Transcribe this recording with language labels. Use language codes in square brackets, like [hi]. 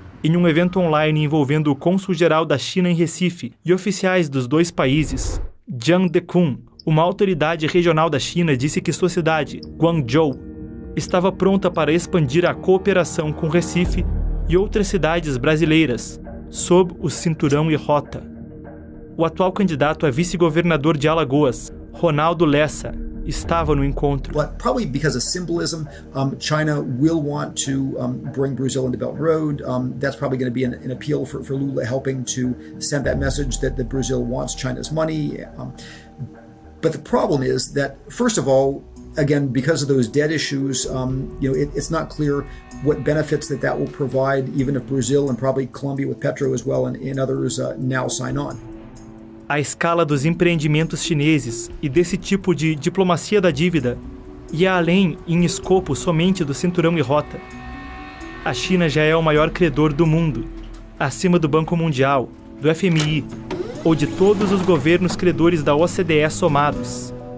[pt] em um evento online envolvendo o cônsul-geral da China em Recife e oficiais dos dois países, Jiang Dekun, uma autoridade regional da China, disse que sua cidade, Guangzhou, estava pronta para expandir a cooperação com Recife e outras cidades brasileiras, sob o Cinturão e Rota. O atual candidato a vice-governador de Alagoas, Ronaldo Lessa, estava no encontro. [en] But probably because of symbolism, China will want to bring Brazil into Belt Road. That's probably going to be an appeal for Lula, helping to send that message that Brazil wants China's money. But the problem is that, first of all, again, because of those debt issues, it's not clear what benefits that will provide, even if Brazil and probably Colombia with Petro as well and others now sign on. [pt] A escala dos empreendimentos chineses e desse tipo de diplomacia da dívida ia além em escopo somente do Cinturão e Rota. A China já é o maior credor do mundo, acima do Banco Mundial, do FMI ou de todos os governos credores da OCDE somados.